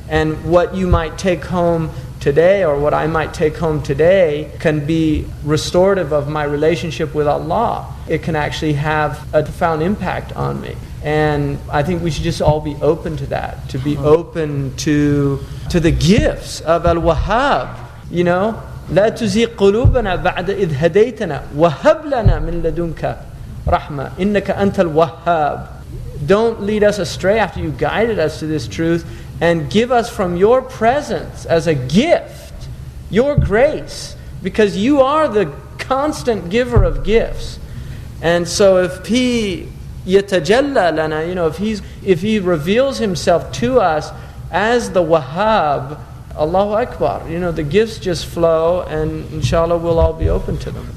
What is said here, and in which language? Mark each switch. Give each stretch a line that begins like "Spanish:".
English: And what you might take home today, or what I might take home today, can be restorative of my relationship with Allah. It can actually have a profound impact on me. And I think we should just all be open to that, to be open to the gifts of Al-Wahhab.
Arabic: لا تزيغ قلوبنا بعد إذ هديتنا وهب لنا من لدنك رحمة إنك أنت الوهاب.
English: Don't lead us astray after you guided us to this truth, and give us from your presence as a gift, your grace, because you are the constant giver of gifts. And so if He
Arabic: يتجلى لنا,
English: if He reveals Himself to us as the Wahhab, Allahu Akbar, the gifts just flow, and inshallah we'll all be open to them.